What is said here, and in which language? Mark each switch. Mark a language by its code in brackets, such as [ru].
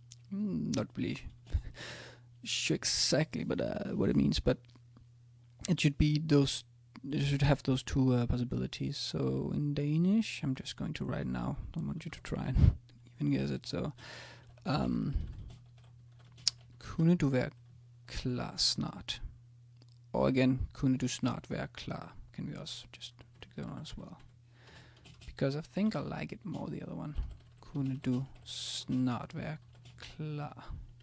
[en] Not really sure exactly, but what it means. But it should be those. It should have those two possibilities. So in Danish, I'm just going to write now. Don't want you to try and even guess it. So. [da] Kunne du være klar snart? [en] Or again, [da] kunne du snart være klar? [en] Can we also just take that one as well? Because I think I like it more, the other one. [da] Kunne du snart være klar?